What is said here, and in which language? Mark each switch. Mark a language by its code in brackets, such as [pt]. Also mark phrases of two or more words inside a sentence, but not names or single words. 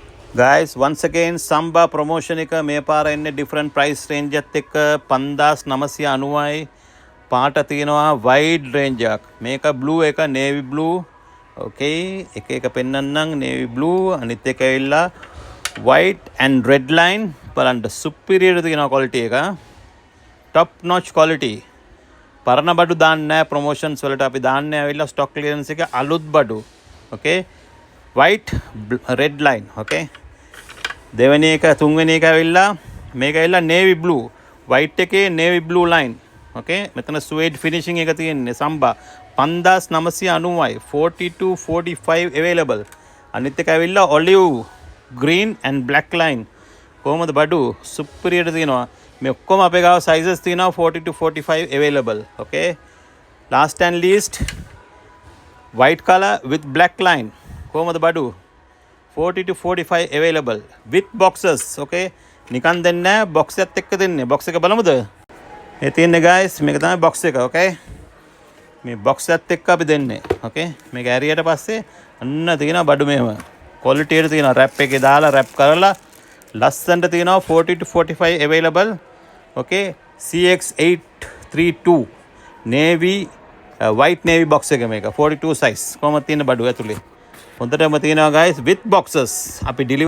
[en] guys once again Samba promotion [si] එක මේ පාර එන්නේ [en] different price range [si] එකත් එක්ක 5990යි පාට තියෙනවා [en] wide range [si] එකක් මේක blue එක [en] navy blue okay [si] එක පෙන්නන්නම් [en] navy blue [si] අනිත් එක ඇවිල්ලා [en] white and red line [si] බලන්න superior තියෙනවා quality එක [en] top notch quality [si] පරණ බඩු දාන්නේ නැහැ promotions වලට අපි දාන්නේ ඇවිල්ලා [en] stock clearance [si] එකේ අලුත් බඩු okay [en] white red line okay [si] දෙවෙනි එක තුන්වෙනි එක ඇවිල්ලා මේක ඇවිල්ලා [en] navy blue white [si] එකේ [en] navy blue line okay [si] මෙතන [en] suede finishing [si] එක තියෙන්නේ Samba 5990යි 4245 available අනිත් එක ඇවිල්ලා [en] olive green and black line [si] කොහොමද බඩු superior තියෙනවා මේ ඔක්කොම අපේ ගාව sizes තියෙනවා [en] 40 to 45 available okay last and least white color with black line [si] කොහොමද බඩු [en] 40 to 45 available with boxes okay [si] නිකන් දෙන්නේ නැහැ box එකත් එක්ක දෙන්නේ box එක බලමුද මේ තියෙන්නේ guys මේක තමයි box එක okay මේ box එකත් එක්ක අපි දෙන්නේ okay මේක ඇරියට පස්සේ අන්න තියෙනවා බඩු මෙහෙම quality එක තියෙනවා wrap එකේ දාලා wrap කරලා ලස්සනට තියෙනවා [en] 40 to 45 available okay [si] CX832 [en] navy white navy [si] box එක මේක [en] 42 size [si] කොහොමද තියෙන බඩු ඇතුලේ හොඳටම තියෙනවා [en] guys with boxes [si] අපි deliver